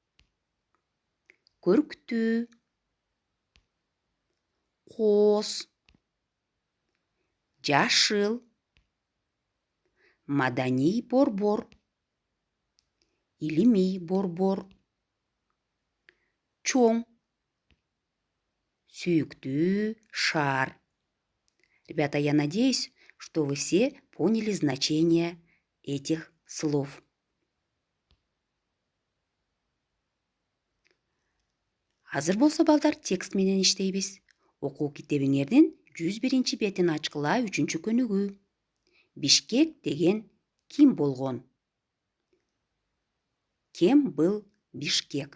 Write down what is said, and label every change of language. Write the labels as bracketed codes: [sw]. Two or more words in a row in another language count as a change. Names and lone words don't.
[ky] Көрктүү, кооз, жашыл, маданий борбор, илимий борбор, чоң, сүйүктүү шаар. [ru] Ребята, я надеюсь, что вы все поняли значение этих слов. [ky] Азыр болсо балдар, текст менен иштейбиз. Окуу китебиңердин 101 бетин ачкыла, 3 көнүгүү. Бишкек деген ким болгон? [ru] Кем был Бишкек?